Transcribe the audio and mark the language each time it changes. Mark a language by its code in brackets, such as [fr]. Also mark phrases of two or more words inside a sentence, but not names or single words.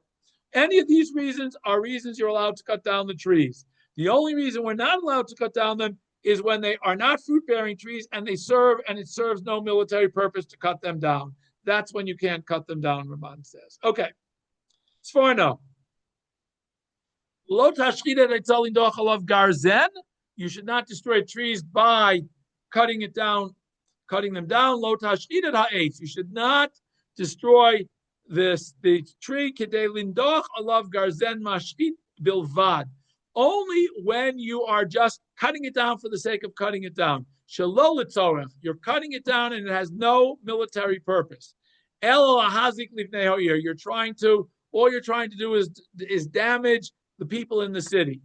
[en] Any of these reasons are reasons you're allowed to cut down the trees. The only reason we're not allowed to cut down them is when they are not fruit-bearing trees and it serves no military purpose to cut them down. That's when you can't cut them down, Ramban says. Okay. It's far enough. [he] לא תשחית גרזן. [en] You should not destroy trees by cutting them down. [he] לא תשחית העץ. [en] You should not destroy the tree [he] כדי לנדוח עליו גרזן משחית בלבד. [en] Only when you are just cutting it down for the sake of cutting it down. [he] שלא לצורך. [en] You're cutting it down and it has no military purpose. [he] אלא להזיק לבני העיר. [en] All you're trying to do is damage the people in the city.